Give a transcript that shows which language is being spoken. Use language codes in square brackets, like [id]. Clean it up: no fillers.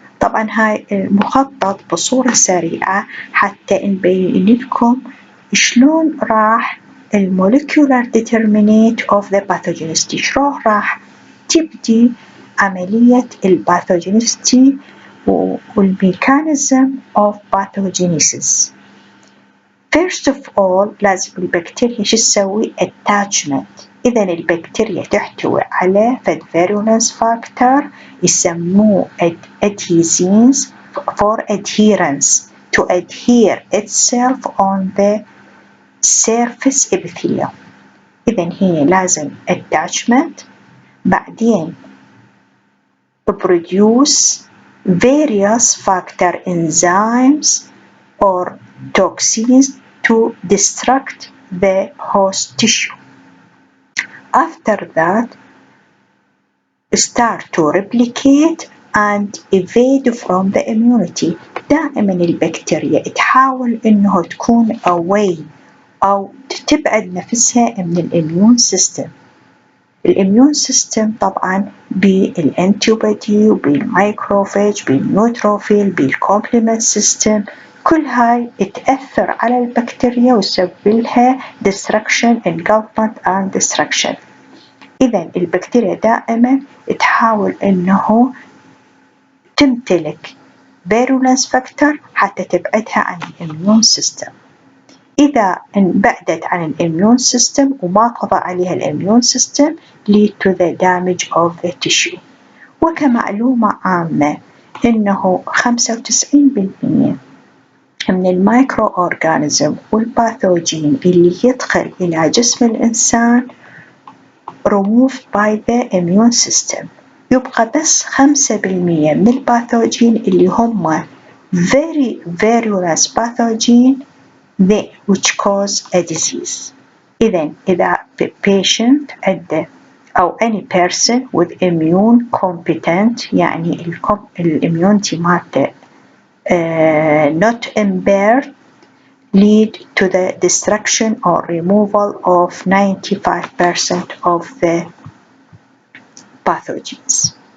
[ar] طبعا هاي مخطط بصورة سريعة حتى نبين لكم شلون راح [en] molecular determinant of the pathogenicity، [ar] شلون راح تبدي عملية pathogenicity وال [en] mechanism of pathogenesis. First of all [ar] لازم البكتيريا شو تسوي؟ attachment. إذا البكتيريا تحتوي على [en] virulence factor [ar] يسموه [en] adhesins for adherence to adhere itself on the surface epithelium. [ar] إذا هي لازم [en] attachment، [ar] بعدين [en] produce various factor enzymes or toxins to destruct the host tissue. After that, start to replicate and evade from the immunity. [ar] دائما البكتيريا تحاول إنه تكون away أو تبعد نفسها من الإميون سيستم. الإميون سيستم طبعا بالأنتيبودي وبالمايكروفاج بالنيوتروفيل بالكومبلمنت سيستم، كل هاي تأثر على البكتيريا وتسبب لها [en] destruction engulfment and destruction. [ar] إذا البكتيريا دائما تحاول أنه تمتلك virulence factor حتى تبعدها عن الإميون سيستم. إذا انبعدت عن الإميون سيستم وما قضى عليها الإميون سيستم [en] lead to the damage of the tissue. [ar] وكمعلومة عامة إنه 95% من المايكرو أورغانيزم والباثوجين اللي يدخل إلى جسم الإنسان [en] removed by the immune system. [ar] يبقى بس 5% من الباثوجين اللي هم [en] very virulent pathogen which cause a disease. إذا patient أو any person with immune competent [ar] يعني [en] الimmunity [ar] مالته [en] not impaired lead to the destruction or removal of 95% of the pathogens.